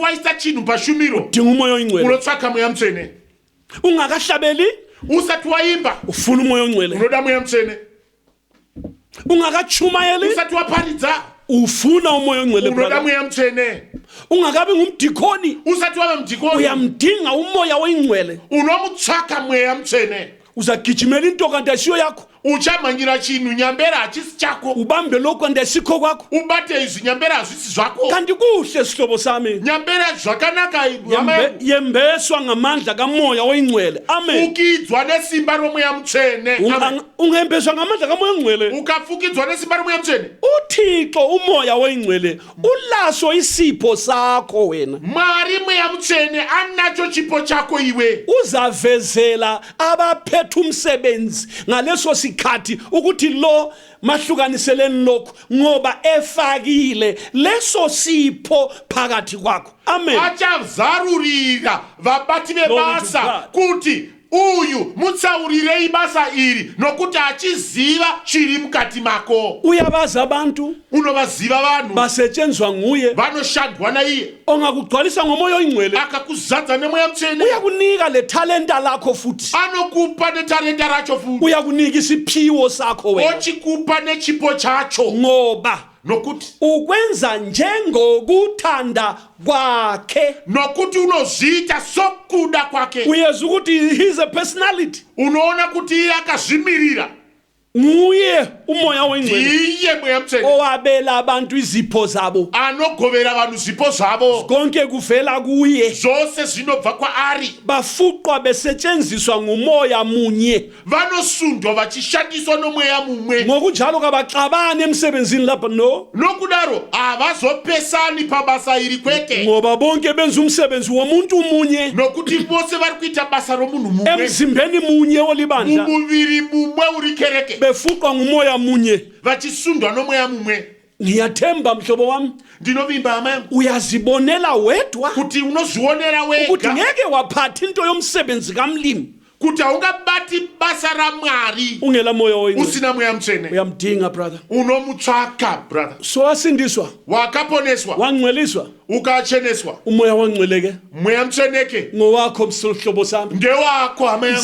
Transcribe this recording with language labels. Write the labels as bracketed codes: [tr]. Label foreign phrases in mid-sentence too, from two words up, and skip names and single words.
[sn] waisa chinhu pashumiro. [nd] dinga umoya oyingcwele. [sn] Unotsvaka mweya mutsvene. [nd] Ungakahlabeli [sn] Usati waimba. [nd] ufuna umoya oyingcwele. [sn] Unoda mweya mutsvene. [nd] Ungakachumayeli [sn] Usati waparidza. [nd] ufuna umoya oyingcwele. [sn] Unoda brother. mweya mutsvene. [nd] Ungakabi ngumdikoni [sn] Usati wave mudhikoni. [nd] uyamdinga umoya oyingcwele. [sn] Unomutsvaka mweya mutsvene. [nd] Uzagijimela into kanti asiyo yakho. [sn] Uchamhanyira chinhu nyambera hachisi chako. [nd] Ubambe lokho kanti asikho kwakho. [sn] Ubate izvi nyambera hazvisi zvako. [nd] Kanti kuhle sihlobo sami. [sn] Nyambera zvakanaka hama yangu. [nd] Yembeswa ngamandla kamoya oyingcwele. Amen. [sn] Ukidzwa nesimba romweya mutsvene. Amen. [nd] Ungembeswa ngamandla kamoya oyingcwele. [sn] Ukafukidzwa nesimba romweya mutsvene. [nd] uThixo umoya oyingcwele ulaso isipho sakho wena. [sn] Mwari mweya mutsvene anacho chipo chako iwe. [nd] Uzavezela abaphethe umsebenzi ngaleso sikhathi ukuthi lo mahlukaniseleni lokho ngoba efakile leso sipho phakathi kwakho. Amen. [sn] Achazarurira vabati vebasa kuti uyu mutsaurire basa iri nokuti achiziva chiri mukati mako. [nd] Uyabaza abantu [sn] Unovaziva vanhu [nd] basetshenzwa nguye [sn] vanoshandwa naiye. [nd] ongakugcwalisa ngomoya oyingcwele. [sn] Akakuzadza nemweya mutsvene. [nd] Uyakunika le talenta lakho futhi. [sn] Anokupa netarenda racho futi. [nd] Uyakunika isiphiwo sakho wena. [sn] Ochikupa nechipo chacho. [nd] Ngoba [sn] Nokuti [nd] ukwenza njengokuthanda kwakhe. [sn] nokuti unozviita sokuda kwake. [nd] Uyeza ukuthi [en] he's a personality. [sn] Unoona kuti iye akazvimirira. [nd] Nguye umoya oyingcwele [sn] Iye mweya mutsvene. [nd] owabela abantu izipho zabo. [sn] Anogovera vanhu zvipo zvavo. [nd] Konke kuvela kuye. [sn] Zvose zvinobva kwaari. [nd] Bafuqwa besetshenziswa ngumoya munye. [sn] Vanosundwa vachishandiswa nomweya mumwe. [nd] Ngokunjalo kabaxabane emsebenzini lapha no. [sn] Nokudaro havazopesani pabasa iri kwete. [nd] Ngoba bonke benza umsebenzi womuntu munye [sn] Nokuti vose vari kuita basa romunhu mumwe. [nd] emzimbeni munye olibandla. [sn] Mumuviri mumwe uri kereke. [nd] Befuqwa ngumoya munye. [sn] Vachisundwa nomweya mumwe. [nd] Ngiyathemba mhlobo wami [sn] Ndinovimba hama yangu [nd] uyazibonela wedwa [sn] kuti unozvionera [nd] ukuthi [sn] wega [nd] ngeke waphatha into yomsebenzi kamlimi [sn] kuti haungabati basa raMwari [nd] ungela moya oyingcwele. [sn] usina mweya mutsvene. [nd] Uyamdinga brother. [sn] Unomutsvaka brother. [nd] So wasindiswa [sn] Wakaponeswa [nd] wangcweliswa [sn] ukacheneswa. [nd] umoya wangcweleke [sn] Mweya mutsveneke [nd] ngowakho mhlobo sami. [sn] ngewako hama yangu.